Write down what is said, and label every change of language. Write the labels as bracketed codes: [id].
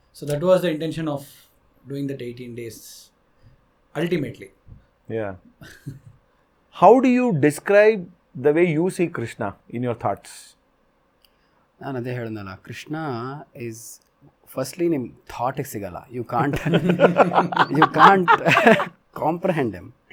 [en] So that was the intention of doing that 18 days ultimately. How do you describe the way you see Krishna in your thoughts? [kn] ನಾನು ಅದೇ ಹೇಳಿದ್ನಲ್ಲ, Krishna is firstly ನಿಮ್ಮ ಥಾಟಿಗೆ ಸಿಗಲ್ಲ, [en] You can't comprehend him.